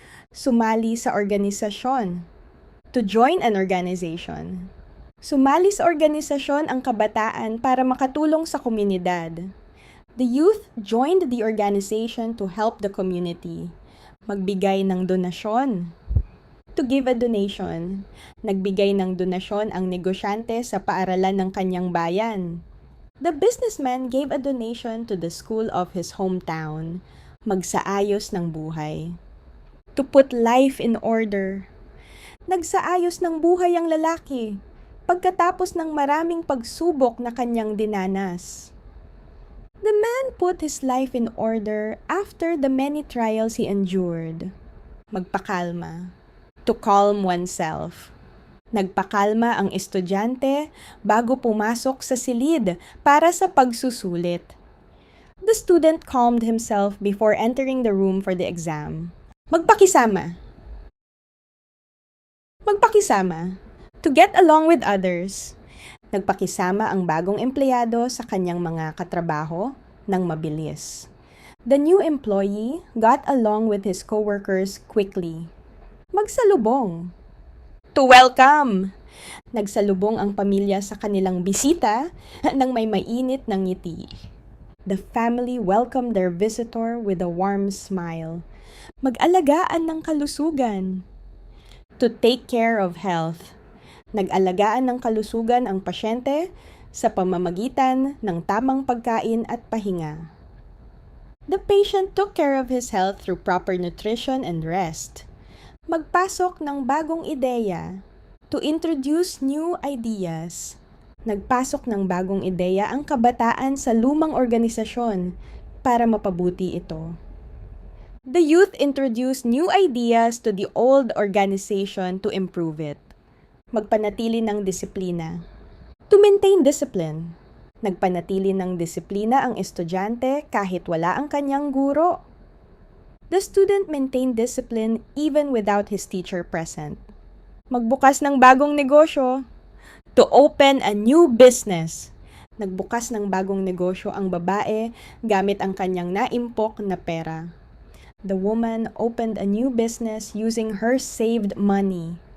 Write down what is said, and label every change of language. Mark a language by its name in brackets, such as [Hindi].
[Filipino] Sumali sa organisasyon. [English] To join an organization. [Filipino] Sumali sa organisasyon ang kabataan para makatulong sa komunidad. [English] The youth joined the organization to help the community. [Filipino] Magbigay ng donasyon. [English] To give a donation. [Filipino] Nagbigay ng donasyon ang negosyante sa paaralan ng kanyang bayan. [English] The businessman gave a donation to the school of his hometown. [Filipino] Magsaayos ng buhay. [English] To put life in order. [Filipino] Nagsaayos ng buhay ang lalaki pagkatapos ng maraming pagsubok na kanyang dinanas. [English] The man put his life in order after the many trials he endured. [Filipino] Magpakalma. [English] To calm oneself. [Filipino] Nagpakalma ang estudyante bago pumasok sa silid para sa pagsusulit. [English] The student calmed himself before entering the room for the exam. [Filipino] Magpakisama. Magpakisama. [English] To get along with others. [Filipino] Nagpakisama ang bagong empleyado sa kanyang mga katrabaho ng mabilis. [English] The new employee got along with his coworkers quickly. [Filipino] Magsalubong. [English] To welcome. [Filipino] Nagsalubong ang pamilya sa kanilang bisita nang may mainit ng ngiti. [English] The family welcomed their visitor with a warm smile. [Filipino] Mag-alagaan ng kalusugan. [English] To take care of health. [Filipino] Nag-alagaan ng kalusugan ang pasyente sa pamamagitan ng tamang pagkain at pahinga. [English] The patient took care of his health through proper nutrition and rest. [Filipino] Magpasok ng bagong ideya. [English] To introduce new ideas. [Filipino] Nagpasok ng bagong ideya ang kabataan sa lumang organisasyon para mapabuti ito. [English] The youth introduced new ideas to the old organization to improve it. [Filipino] Magpanatili ng disiplina. [English] To maintain discipline. [Filipino] Nagpanatili ng disiplina ang estudyante kahit wala ang kanyang guro. [English] The student maintained discipline even without his teacher present. [Filipino] Magbukas ng bagong negosyo. [English] To open a new business. [Filipino] Nagbukas ng bagong negosyo ang babae gamit ang kanyang naimpok na pera. [English] The woman opened a new business using her saved money.